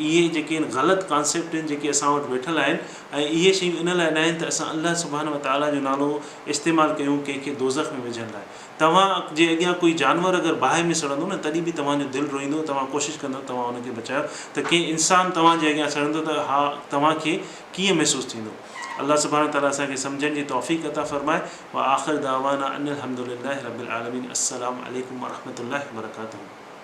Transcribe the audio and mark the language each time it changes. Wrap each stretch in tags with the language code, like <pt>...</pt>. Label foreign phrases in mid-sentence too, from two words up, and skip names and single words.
<sd>इहे जेके आहिनि ग़लति कॉन्सेप्ट आहिनि जेके असां वटि वेठल आहिनि, ऐं इहे शयूं इन लाइ न आहिनि त असां</sd> <ar>الله سبحانه وتعالى</ar> <sd>जो नालो इस्तेमालु कयूं कंहिंखे दोज़ख में विझण लाइ। तव्हां जे अॻियां कोई जानवर अगरि बाहि में सड़ंदो न, तॾहिं बि तव्हांजो दिलि रोईंदो, तव्हां कोशिशि कंदो तव्हां उनखे बचायो। त कंहिं इंसानु तव्हांजे अॻियां सड़ंदो त हा तव्हांखे कीअं महसूसु थींदो।</sd> <ar>الله سبحانه وتعالى</ar> <sd>असांखे सम्झण जी तौफ़ीक़ अता फ़रमाए।</sd> <ar>وآخر دعوانا أن الحمد لله رب العالمين. السلام عليكم ورحمة الله وبركاته.</ar>